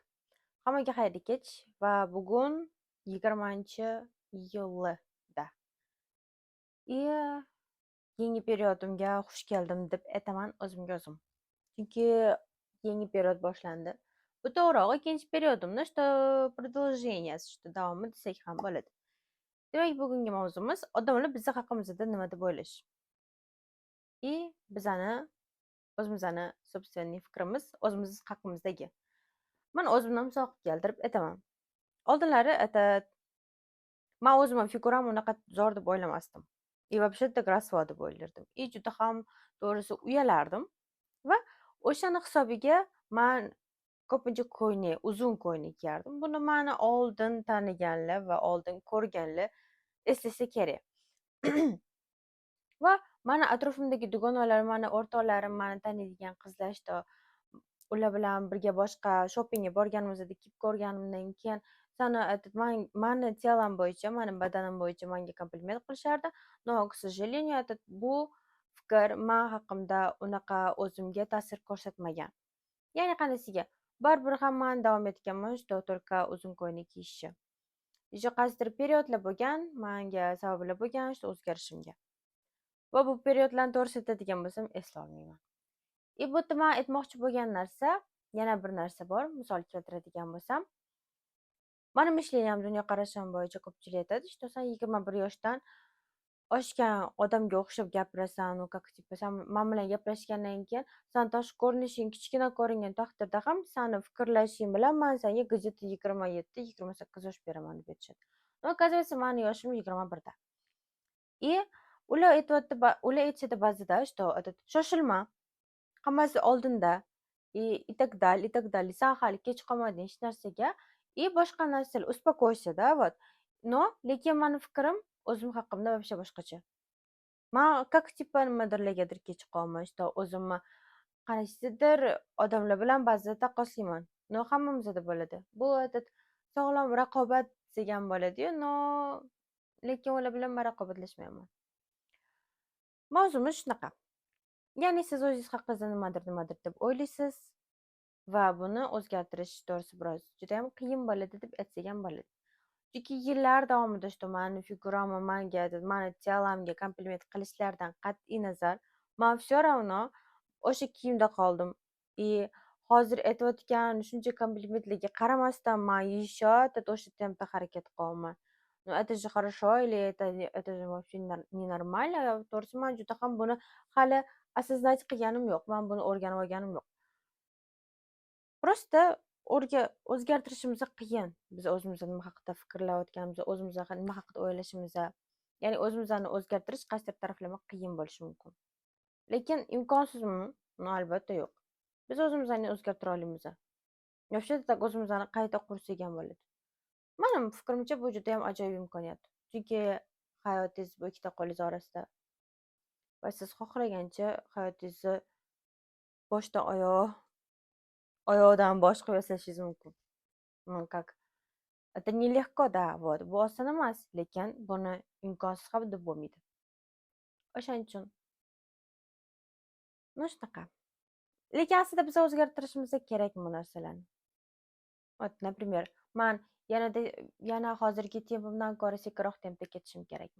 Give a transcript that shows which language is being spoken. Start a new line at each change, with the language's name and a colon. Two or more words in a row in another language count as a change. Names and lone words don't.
Uzbek: Hammaga xayrli kech va bugun 20-iyulda. И yangi periodimga xush keldim deb aytaman o'zimga o'zim. Chunki yangi period boshlandi. Bu to'g'rirog'i ikkinchi periodimni
Russian: что продолжение, что
Uzbek: davomi desak ham bo'ladi. Demak, bugungi mavzumiz odamlar bizni haqimizda nima deb o'ylash. И o'zimizni собственный fikrimiz o'zimiz haqimizdagi. Men o'zimni misol keltirib aytaman. Oldinlari man o'zimni figuram unaqa zo'r deb o'ylamasdim.
Russian: И вообще так
Uzbek: rasvo deb o'ylardim. И juda ham to'g'risi uyalardim va o'shani hisobiga man ko'pincha uzun ko'ylak kiyardim. Buni mani oldin taniganlar va oldin ko'rganlar eslasa kerak. Va mani atrofimdagi dugonalar, mani o'rtoqlarim, mani taniydigan qizlar ular bilan birga boshqa shoppingga borganimizda kiyib ko'rganimdan keyin mani telam bo'yicha, mani badanim bo'yicha menga kompliment qilishardi.
Russian: Но, к сожалению,
Uzbek: bu fikr men haqimda unaqa o'zimga ta'sir ko'rsatmagan. Ya'ni qanisiga? Baribir ham men davom etganman,
Russian: что только
Uzbek: uzun ko'ylak kiyishga. Еще qaysidir periodlar bo'lgan, menga sabablar bo'lgan, что o'zgarishimga. Va bu periodlarni to'g'risini aytadigan bo'lsam, eslolmayman. Bu yerda men aytmoqchi bo'lgan narsa, yana bir narsa bor. Misol keltiradigan bo'lsam, mani mishleniyam, dunyoqarashim bo'yicha ko'pchilik aytadi, что sen 21 yoshdan oshgan odamga o'xshab gapirasan,
Russian: ну как типа
Uzbek: sen men bilan gaplashgandan keyin sen tashqi ko'rinishing kichkina ko'ringan taqdirda ham seni fikrlashing bilan men senga где-то 27-28 yosh beraman deb aytishadi.
Russian: Но оказывается,
Uzbek: mani yoshim 21da. И ular aytishadi ba'zida, что shoshilma, hammasi oldinda,
Russian: и так далее,
Uzbek: san hali kech qolmading hech narsaga, и boshqa narsalar,
Russian: успокойся-da, вот.
Uzbek: Но lekin mani fikrim o'zim haqimda вообще boshqacha. Men
Russian: как типа
Uzbek: nimadirlargadir kech qolman, что o'zimni qaysidir odamlar bilan ba'zida taqqoslayman. No, hammamizda bo'ladi. Bu sog'lom raqobat degan bo'ladi-yu, no lekin ular bilan men raqobatlashmayman. Mavzumiz shunaqa. Ya'ni siz o'zingiz haqingizda nimadir deb o'ylaysiz va buni o'zgartirish to'g'risi biroz juda ham qiyin bo'ladi deb aytsak ham bo'ladi. Chunki yillar davomida mani figuramni mani telamga kompliment qilishlardan qat'iy nazar, men
Russian: все равно
Uzbek: o'sha kiyimda qoldim. И hozir aytayotgan shuncha komplimentlarga qaramasdan men еще o'sha tempda harakat qilyapman.
Russian: Ну, это же хорошо или это же вообще ненормально?
Uzbek: To'g'risi men juda ham buni hali осознать qilganim yo'q. Men buni o'rganib olganim yo'q. Просто o'zgartirishimiz qiyin. Biz o'zimizni nima haqida fikrlayotganimizni, o'zimiz nima haqida o'ylashimizni, ya'ni o'zimizni o'zgartirish qaysidir taraflama qiyin bo'lishi mumkin. Lekin imkonsizmi? No, albatta yo'q. Biz o'zimizni o'zgartira olamiz.
Russian: Вообще так
Uzbek: o'zimizni qayta qursak ham bo'ladi. Mening fikrimcha bu juda ham ajoyib imkoniyat. Chunki hayotingiz bu ikkita qo'lingiz orasida. Va siz xohlagancha hayotingizni boshdan oyoqdan bosh qilib yasashingiz mumkin.
Russian: Как это nелегко, да, вот.
Uzbek: Bu oson emas, lekin buni imkonsiz ham deb bo'lmaydi. O'shaning uchun shunaqa. Lekin aslida biz o'zgartirishimiz kerak bu narsalarni.
Russian: Вот, например,
Uzbek: men yana hozirgi tempimdan ko'ra sekinroq tempda ketishim kerakmi?